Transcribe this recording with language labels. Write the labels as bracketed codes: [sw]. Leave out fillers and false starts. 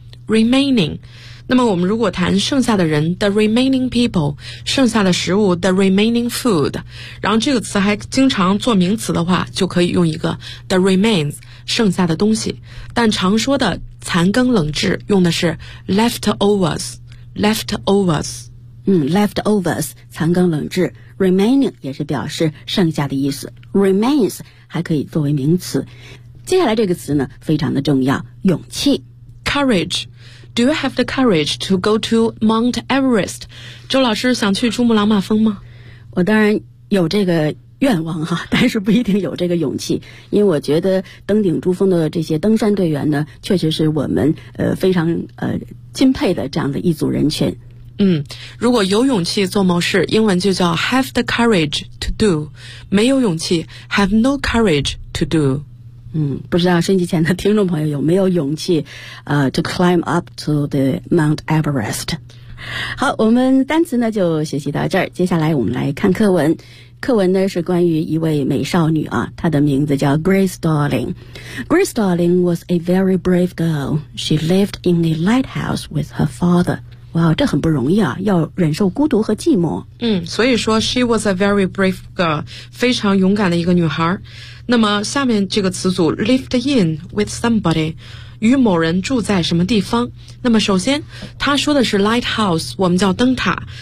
[zh] remaining。 那么我们如果谈剩下的人 [en] the remaining people, [zh] 剩下的食物 [en] the remaining food, [zh] 然后这个词还经常做名词的话就可以用一个 [en] the remains, [zh] 剩下的东西，但常说的残羹冷炙用的是 leftovers, leftovers。嗯 leftovers, 残羹冷炙， remaining 也是表示剩下的意思， remains 还可以作为名词。接下来这个词呢非常的重要，勇气 [en] courage。 Do you have the courage to go to Mount Everest? [zh] 周老师想去珠穆朗玛峰吗？我当然有这个愿望哈，但是不一定有这个勇气，因为我觉得登顶珠峰的这些登山队员呢确实是我们非常钦佩的这样的一组人群。嗯，如果有勇气做某事英文就叫 [en] have the courage to do, [zh] 没有勇气 [en] have no courage to do。 [zh] 嗯，不知道收音机前的听众朋友有没有勇气 [en] to climb up to the Mount Everest。 [zh] 好，我们单词呢就学习到这儿，接下来我们来看课文。课文呢是关于一位美少女啊，她的名字叫 Grace Darling。 [en] Grace Darling was a very brave girl. She lived in a lighthouse with her father. [zh] 哇、wow, 这很不容易啊，要忍受孤独和寂寞。嗯，所以说 [en] She was a very brave girl, [zh] 非常勇敢的一个女孩。那么下面这个词组 [en] lived in with somebody, [zh] 与某人住在什么地方。那么首先他说的是 lighthouse, 我们叫灯塔。